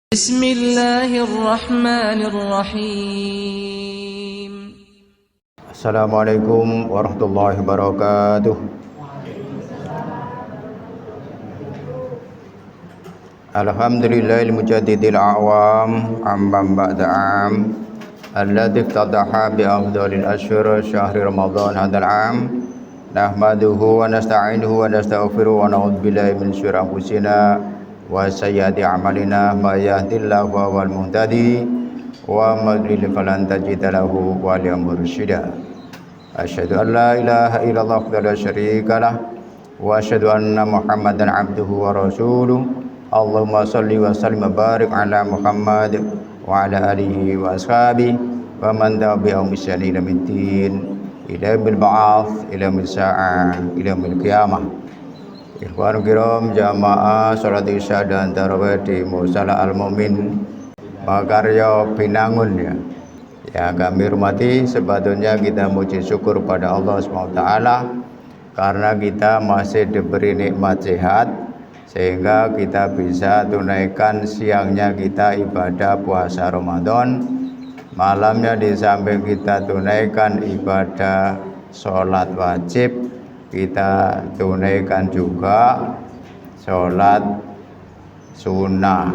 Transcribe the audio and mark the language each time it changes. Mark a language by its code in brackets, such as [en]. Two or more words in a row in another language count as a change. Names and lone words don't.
[ar] بسم الله الرحمن الرحيم. السلام عليكم ورحمة الله وبركاته. الحمد لله المجدد الأعوام عاما بعد عام الذي افتتح بأفضل الأشهر شهر رمضان هذا العام. نحمده ونستعينه ونستغفره ونعوذ بالله من شرور أنفسنا وسيئات أعمالنا من يهده الله فهو المهتد ومن يضلل فلن تجد له وليا مرشدا. أشهد أن لا إله إلا الله وحده لا شريك له وأشهد أن محمدا عبده ورسوله. اللهم صل وسلم وبارك على محمد وعلى آله وأصحابه ومن تبعهم بإحسان إلى يوم إلى يوم البعث إلى يوم الساعة إلى يوم القيامة. إخوان كرام [id] jamaah salat isya dan tarawih di Musala Al-Mu'min Makarya Binangun ya. Ya kami hormati, sebetulnya kita muji syukur pada Allah SWT karena kita masih diberi nikmat sehat sehingga kita bisa tunaikan siangnya kita ibadah puasa Ramadan, malamnya di samping kita tunaikan ibadah sholat wajib, kita tunaikan juga sholat sunnah.